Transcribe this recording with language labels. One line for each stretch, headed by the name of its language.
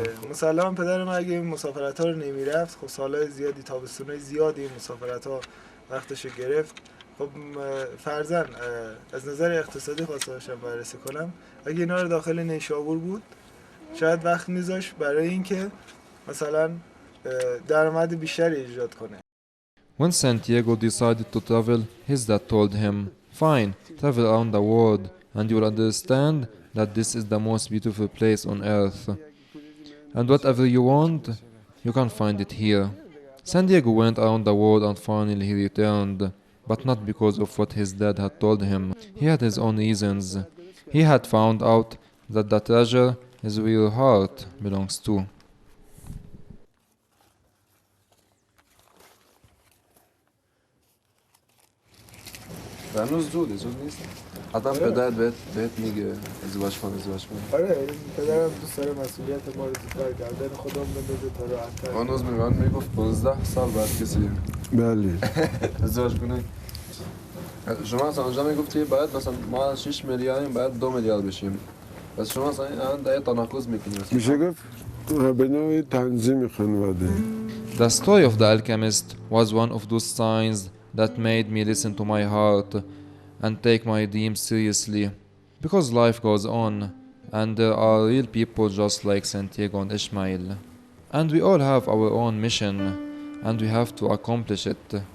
Persian: مسلما پدر من اگه این مسافرت ها رو نمیرفت خب سالهای زیادی تابستونای زیادی این مسافرت ها وقتشو گرفت. خب فرضاً از نظر اقتصادی خواستم بررسی کنم اگه اینا رو داخل نیشابور بود شاید وقت میذاش برای اینکه مثلا درآمد بیشتری ایجاد کنه.
English: When Santiago decided to travel, his dad told him, "Fine, travel around the world and you'll understand that this is the most beautiful place on earth. And whatever you want, you can find it here. San Diego went around the world and finally he returned, but not because of what his dad had told him. He had his own reasons. He had found out that the treasure is where your heart belongs to.
Persian: هنوز زود نیست. حتی پدرت بهت میگه ازدواج کن. آره پدرم دوست داره مسئولیت ما رو زودتر گردن خودم بندازه تا راحت‌تر. هنوز میگفت 15 سال بعد کسی بله ازدواج کنه. شما اصلا اونجا میگفتی باید مثلا ما 6 میلیاردیم باید 2 میلیارد بشیم. پس شما اصلا این تناقض میکنید. میشه گفت به نوعی تنظیم خانواده.
English: The story of the alchemist was one of those signs that made me listen to my heart and take my dreams seriously. Because life goes on, and there are real people just like Santiago and Ishmael. And we all have our own mission, and we have to accomplish it.